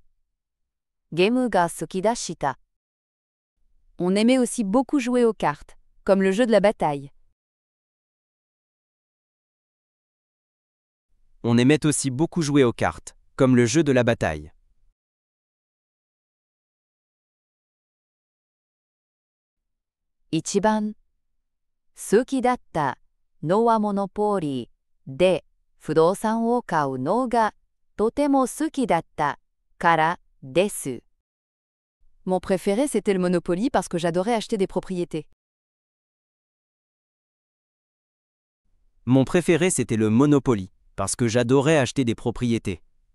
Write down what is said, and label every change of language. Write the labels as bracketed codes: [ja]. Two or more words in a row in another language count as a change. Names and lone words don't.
[ja] ゲームが好きでした。 [fr] On aimait aussi beaucoup jouer aux cartes, comme le jeu de la bataille. On aimait aussi beaucoup jouer aux cartes, comme le jeu de la bataille. [ja] 一番好きだったのはモノポリーで不動産を買うのがとても好きだったからです。 [fr] Mon préféré, c'était le Monopoly parce que j'adorais acheter des propriétés. Mon préféré, c'était le Monopoly, Parce que j'adorais acheter des propriétés.